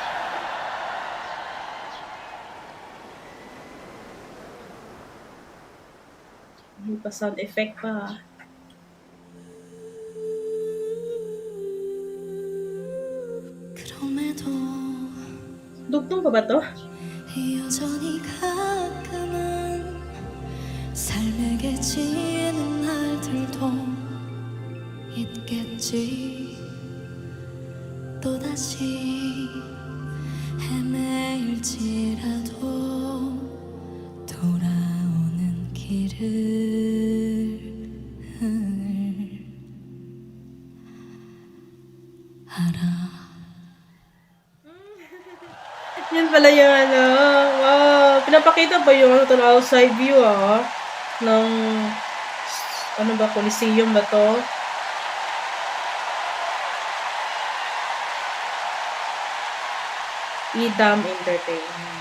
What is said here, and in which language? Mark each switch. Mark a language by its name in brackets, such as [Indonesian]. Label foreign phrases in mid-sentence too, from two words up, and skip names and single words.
[Filipino] May pa sound effect pa. [Korean] 그럼에도 [Filipino] Dugtong pa ba to? [Korean] 여전히 가끔은 삶에게 지는 날들도 있겠지 또다시 헤매일지라도 돌아오는 길을 알아 [Filipino] Yan pala yung ano. Wow. Pinapakita ba yung ano to, [English] outside view [Filipino] ng ano ba, Coliseum ba to? Edam Entertainment.